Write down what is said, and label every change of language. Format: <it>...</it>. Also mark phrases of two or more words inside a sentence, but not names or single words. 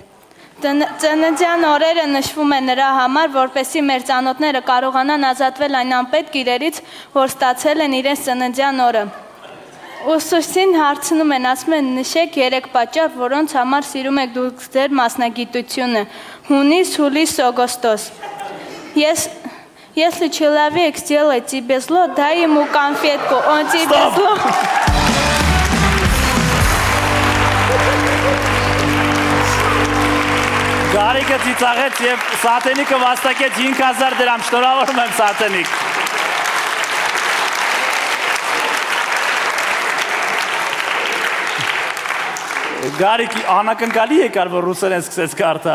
<hy>Ծննդյան օրերը նշվում է նրա համար, որպեսզի մեր ծանոթները կարողանան ազատվել այն անպետք իրերից, որ ստացել են իրենց ծննդյան օրը։ Ուսուցչին հարցնում են, ասում են նշեք 3 պատճառ, որոնց համար սիրում եք դուք ձեր մասնագիտությունը։ Հունիս, հուլիս, օգոստոս։</hy> <ru>Если человек сделает тебе зло, дай ему конфетку, он тебе зло.</ru> <hy>Գարիկը ծիծաղեց եւ Սաթենիկը վաստակեց 5000 դրամ, շնորհավորում եմ Սաթենիկ։ Գարիկի անակնկալի եկար, որ ռուսերեն սկսեց կարդալ։</hy>